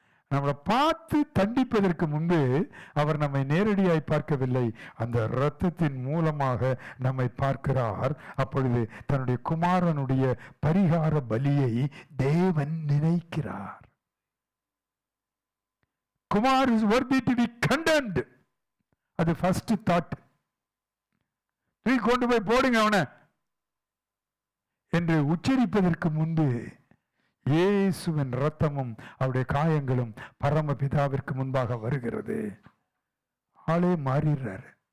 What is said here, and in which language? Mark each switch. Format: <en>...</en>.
<ta>நம்மளை பார்த்து தண்டிப்பதற்கு முன்பு அவர் நம்மை நேரடியாய் பார்க்கவில்லை, அந்த இரத்தத்தின் மூலமாக நம்மை பார்க்கிறார். அப்பொழுது தன்னுடைய குமாரனுடைய பரிகார பலியை தேவன் நினைக்கிறார்.</ta> <en>Kumar is worthy to be condemned. அது first thought.</en> <ta>கொண்டு போய் போடுங்க அவனை என்று உச்சரிப்பதற்கு முன்பு இயேசுவின் இரத்தமும் அவருடைய காயங்களும் பரமபிதாவிற்கு முன்பாக வருகிறது. ஆளே மாறிடுறாரு.</ta>